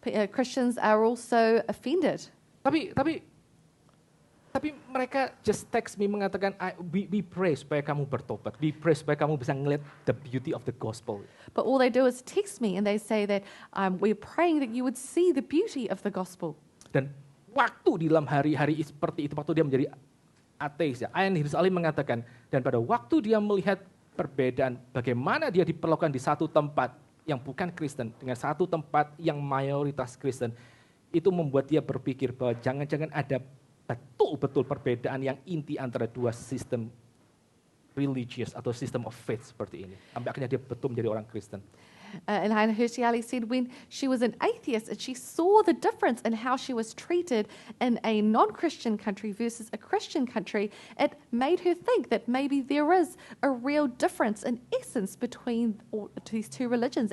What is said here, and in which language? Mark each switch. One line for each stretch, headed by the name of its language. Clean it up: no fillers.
English: Christians are also offended.
Indonesian: Tapi mereka
English: just text me
Indonesian: mengatakan,
English: we pray
Indonesian: supaya kamu bertobat,
English: we pray
Indonesian: supaya kamu bisa ngeliat
English: the beauty of the gospel. But all they do is text me and they say that we're praying that you would see the beauty of the gospel.
Indonesian: Dan waktu di dalam hari-hari seperti itu, waktu dia menjadi ateis, ya, Ayan Hirsi Ali mengatakan, dan pada waktu dia melihat perbedaan bagaimana dia diperlakukan di satu tempat yang bukan Kristen dengan satu tempat yang mayoritas Kristen, itu membuat dia berpikir bahwa jangan-jangan ada betul-betul perbedaan yang inti antara dua sistem religious atau
English: system of faith
Indonesian: seperti ini. Sampai akhirnya dia betul menjadi orang Kristen.
English: And Ayan Hirsi Ali said when she was an atheist and she saw the difference in how she was treated in a non-Christian country versus a Christian country, it made her think that maybe there is a real difference in essence between these two religions.